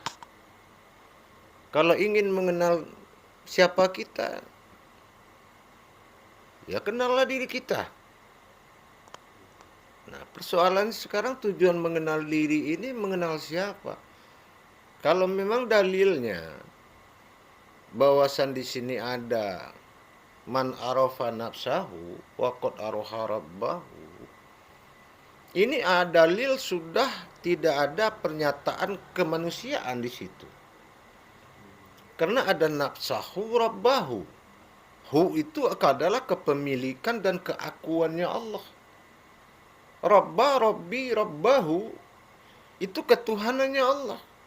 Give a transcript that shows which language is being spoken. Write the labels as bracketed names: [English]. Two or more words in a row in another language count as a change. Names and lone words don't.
[Indonesian] Kalau ingin mengenal siapa kita, ya kenallah diri kita. Nah, persoalan sekarang tujuan mengenal diri ini mengenal siapa? Kalau memang dalilnya bahwasan di sini ada [Arabic] من عرف نفسه وقد عرف ربه. [Indonesian] Ini dalil sudah tidak ada pernyataan kemanusiaan di situ. Karena ada [Arabic] نفسه ربه. [Indonesian] Hu itu adalah kepemilikan dan keakuannya Allah. Rabba, Rabbi, Rabbahu itu ketuhanannya Allah.